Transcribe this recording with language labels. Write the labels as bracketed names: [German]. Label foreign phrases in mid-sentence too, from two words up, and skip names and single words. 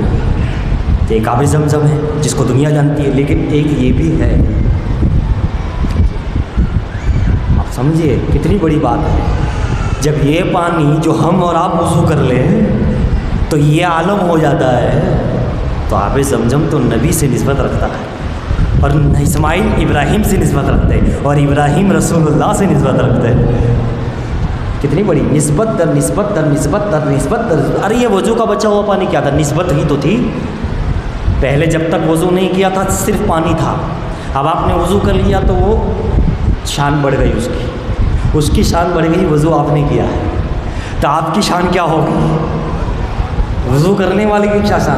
[Urdu] تو ایک آب زمزم ہے جس کو دنیا جانتی ہے، لیکن ایک یہ بھی ہے، آپ سمجھیے کتنی بڑی بات ہے، جب یہ پانی جو ہم اور آپ وضو کر لیں تو یہ عالم ہو جاتا ہے، تو آب زمزم تو نبی سے نسبت رکھتا ہے، اور اسماعیل ابراہیم سے نسبت رکھتے ہیں، اور ابراہیم رسول اللہ سے نسبت رکھتے ہیں۔ کتنی بڑی نسبت در نسبت در نسبت در نسبت در، ارے یہ وضو کا بچا ہوا پانی کیا تھا؟ نسبت ہی تو تھی۔ پہلے جب تک وضو نہیں کیا تھا صرف پانی تھا، اب آپ نے وضو کر لیا تو وہ شان بڑھ گئی، اس کی شان بڑھ گئی، وضو آپ نے کیا ہے، تو آپ کی شان کیا ہوگی؟ وضو کرنے والے کی کیا شان؟